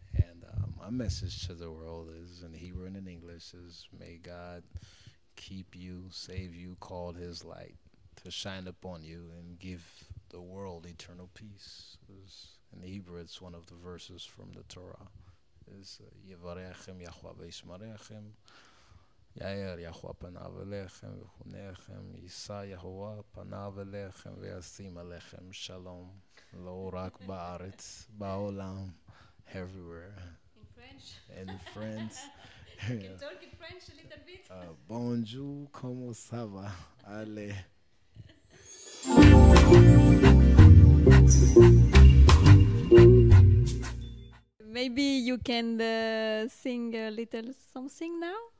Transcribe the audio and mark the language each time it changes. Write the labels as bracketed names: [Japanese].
[English] And my message to the world is, in Hebrew and in English, is may God keep you, save you, call his light to shine upon you and give the world eternal peace. In Hebrew, it's one of the verses from the Torah. Is [Hebrew] Yevarechem Yahweh V'Yishmarechem. יאר יחווה פניו אליכם וחונכם, יישא יהוה פניו אליכם וישים עליכם שלום, לא רק בארץ, בעולם, everywhere. [English] In French. In France. You can talk in French a little bit. [French] Bonjour, comment ça va? Allez. [English] Maybe you can sing a little something now?